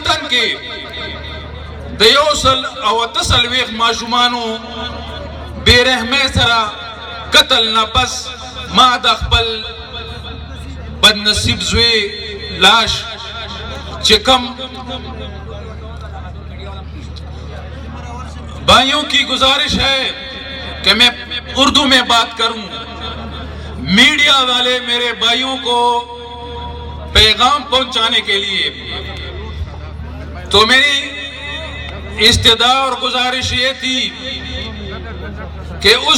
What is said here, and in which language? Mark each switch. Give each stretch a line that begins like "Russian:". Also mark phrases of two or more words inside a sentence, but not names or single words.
Pashto: کې د یو سل او اته څلوېښت ماشومانو بې رحمۍ سره قتل نه پس ما د خپل بدنصیب زوی لاش چې
Urdu: کم بھائیوں کی گزارش ہے کہ میں اردو میں بات کروں. میڈیا والے میرے بھائیوں کو پیغام پہنچانے کے لیے تو میری استدعا اور گزارش یہ تھی کہ اس